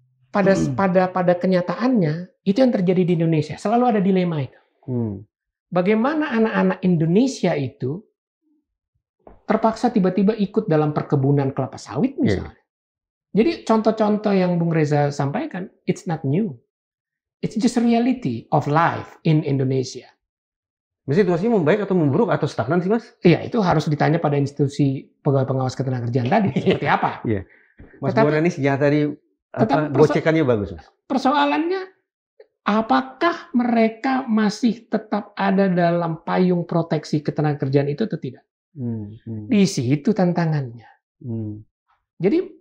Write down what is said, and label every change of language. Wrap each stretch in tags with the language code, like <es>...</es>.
<id>Pada kenyataannya, itu yang terjadi di Indonesia. Selalu ada dilema itu. Bagaimana anak-anak Indonesia itu terpaksa tiba-tiba ikut dalam perkebunan kelapa sawit misalnya. Jadi contoh-contoh yang Bung Reza sampaikan, it's not new.</id> <en>It's just a reality of life in Indonesia.</en> <id>Situasinya membaik atau memburuk atau stagnan sih Mas? Iya, itu harus ditanya pada institusi pegawai pengawas ketenagakerjaan tadi. Seperti apa? Iya. Mas Bonani sejak tadi gocekannya bagus Mas. Persoalannya, apakah mereka masih tetap ada dalam payung proteksi ketenagakerjaan itu atau tidak? Di situ tantangannya. Jadi</id>